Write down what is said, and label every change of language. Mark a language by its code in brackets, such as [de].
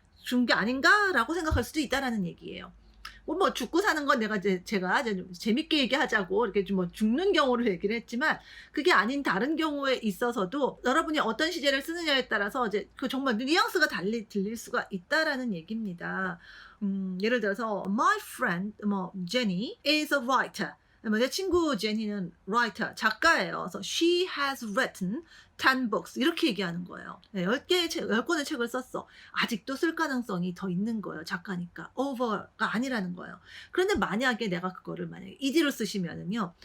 [ko] 죽은 게 아닌가라고 생각할 수도 있다라는 얘기예요. 뭐 죽고 사는 건 제가 이제 좀 재밌게 얘기하자고 이렇게 좀 뭐 죽는 경우를 얘기를 했지만 그게 아닌 다른 경우에 있어서도 여러분이 어떤 시제를 쓰느냐에 따라서 이제 그 정말 뉘앙스가 달리 들릴 수가 있다라는 얘기입니다. 예를 들어서 [en] my friend 뭐 Jenny is a writer. [ko] 내 친구 제니는 writer, 작가예요. 그래서 [en] she has written 10 books [ko] 이렇게 얘기하는 거예요. 10권의 책을 썼어. 아직도 쓸 가능성이 더 있는 거예요. 작가니까. over가 아니라는 거예요. 그런데 만약에 내가 그거를 만약에 ed로 쓰시면은요.